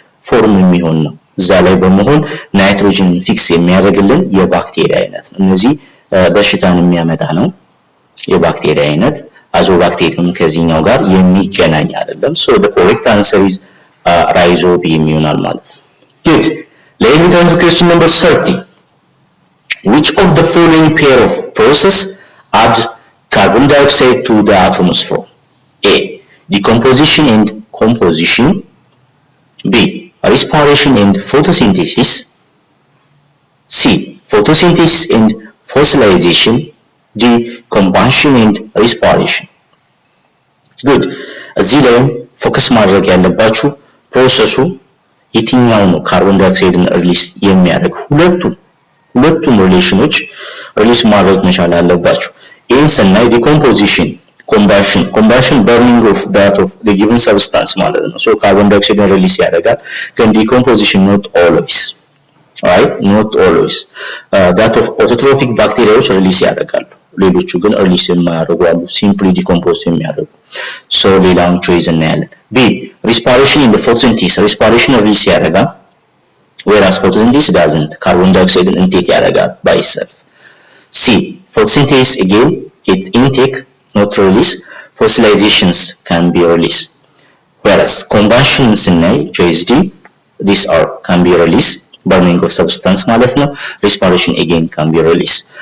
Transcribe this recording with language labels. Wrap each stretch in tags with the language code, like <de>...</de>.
<am>ፎርም የሚሆን ነው። እዛ ላይ በመሆን ናይትሮጅን ፊክስ የሚያደርግልን የባክቴሪያ አይነት ነው። እነዚህ በሽታን የሚያመጣ ነው የባክቴሪያ አይነት። አዞባክቴሪየም ከዚህኛው ጋር የሚገናኝ አይደለም።</am> <en>so the correct answer is rhizobium</en> <am>ይሆናል ማለት ነው። Good.</am> <en>Let's return to question number 30. Which of the following pair of process add carbon dioxide to the atmosphere? A. Decomposition and composition. B. Respiration and photosynthesis. C. Photosynthesis and fossilization. D. Combustion and respiration. Good.</en> <am>እዚህ ላይ ፎከስ ማድረግ ያለባችሁ ፕሮሰሱ የትኛው ነው ካርቦን ዳይኦክሳይድን ሪሊስ የሚያደርግ? ሁለቱም ሪሌሽኖች ሪሊስ ማድረግ መቻል አለባችሁ። ይህን ስናይ ዲኮምፖዚሽን፣ ኮምባሽን በርኒንግ ኦፍ ዳት ኦፍ</am> <en>the given substance</en> <am>ማለት ነው። ሶ ካርቦን ዳይኦክሳይድን ሪሊስ ያደርጋል፣ ግን ዲኮምፖዚሽን</am> <en>not always, right? not always. that of autotrophic</en> <am>ባክቴሪያዎች ሪሊስ ያደርጋሉ፣ ሌሎቹ ግን ሪሊስ የማያደርጉ አሉ፣ ሲምፕሊ ዲኮምፖዝ የሚያደርጉ። ሶ ሌላውን ቾይስ እናያለን። ቢ ሪስፓይሬሽን ኢን ፎቶሲንቴሲስ፣ ሪስፓይሬሽን ሪሊስ ያደርጋል</am> <en>whereas photosynthesis doesn't, carbon dioxide intake</en> <am>ያደርጋል</am> <en>by itself. C photosynthesis again it's intake not release, fossilizations can be released, whereas combustion ስናይ choice D these are can be released, burning of substance</en> <am>ማለት ነው።</am> <en>respiration again can be released.</en>